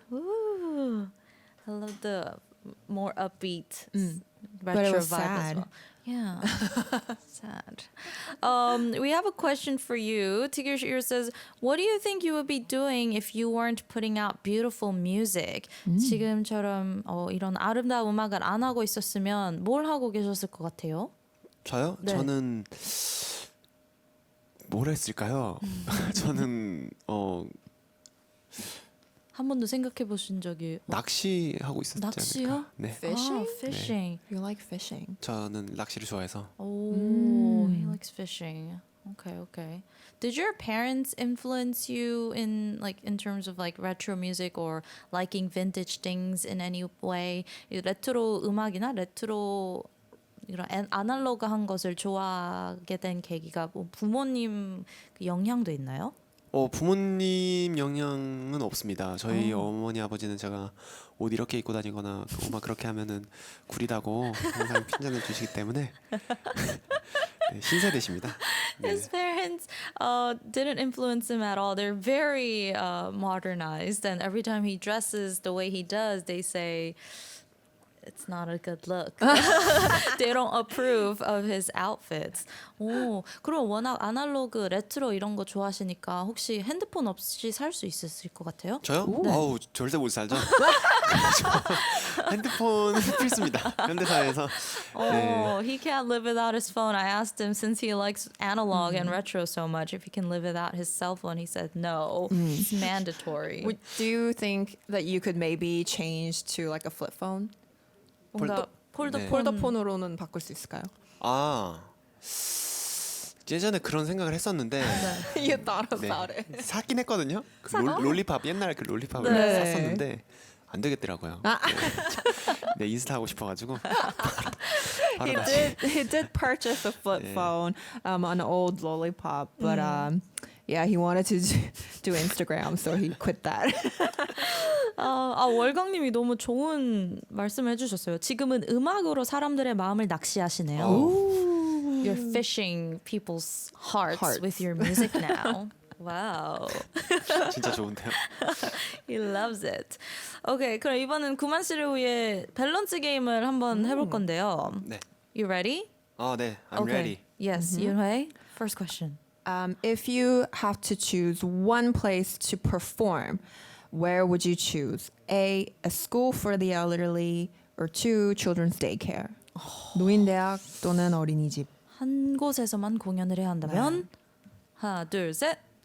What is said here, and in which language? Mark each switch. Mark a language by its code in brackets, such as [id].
[en] Ooh. I love the more upbeat But it retro was vibe as sad. well. Yeah, sad. We have a question for you. Tigger says, "What do you think you would be doing if you weren't putting out beautiful music?" [ko] 지금처럼 이런 아름다운 음악을 안 하고 있었으면 뭘 하고 계셨을 것 같아요? 저요? 네. 저는 뭘 했을까요? 저는 한 번도 생각해 보신 적이 낚시하고 있었지 낚시요? 않을까? 네. [en] Fishing? fishing. You like fishing? [ko] 저는 낚시를 좋아해서 [en] Oh, he likes fishing. Okay. Did your parents influence you in terms of like retro music or liking vintage things in any way? [ko] 이 레트로 음악이나 레트로 이런 아날로그한 것을 좋아하게 된 계기가 뭐 부모님 그 영향도 있나요? 부모님 영향은 없습니다. 저희 어머니 아버지는 제가 옷 이렇게 입고 다니거나 음악 그렇게 하면은 구리다고 항상 핀잔을 주시기 때문에 네, 신세대십니다. 네. [en] His parents didn't influence him at all. They're very modernized, and every time he dresses the way he does, they say it's not a good look. They don't approve of his outfits. [ko] 오, 그럼 워낙 아날로그, 레트로 이런 거 좋아하시니까 혹시 핸드폰 없이 살 수 있으실 것 같아요? 저요? 네. 어우 절대 못 살죠. 핸드폰은 필수입니다. 현대사회에서. [en] Oh, he can't live without his phone. I asked him since he likes analog and retro so much if he can live without his cell phone. He said no. It's mandatory. Do you think that you could maybe change to like a flip phone? [ko] 뭔가 폴더폰. 네. 폴더폰으로는 바꿀 수 있을까요? 아 예전에 그런 생각을 했었는데 [en] You thought [ko] 네, [en] about it. [ko] 샀긴 했거든요. 그 롤리팝 옛날 그 롤리팝을 네. 샀었는데 안 되겠더라고요. 네, 인스타 하고 싶어가지고 바로 다시. [en] He did purchase a flip Yeah. phone, an old lollipop, but yeah, he wanted to do Instagram, so he quit that. [ko] 월광님이 너무 좋은 말씀을 해주셨어요. 지금은 음악으로 사람들의 마음을 낚시하시네요. [en] You're fishing people's hearts with your music now. Wow. [ko] 진짜 좋은데요. [en] He loves it. [ko] 오케이, 그럼 이번엔 구만씨를 위해 밸런스 게임을 한번 해볼 건데요. 네. [en] You ready? 네, I'm ready. Yes, 윤회. First question. If you have to choose one place to perform, where would you choose? A school for the elderly, or 2, children's daycare. [ko] 노인대학 또는 어린이집. 한 곳에서만 공연을 해야 한다면 하나, 둘, 셋.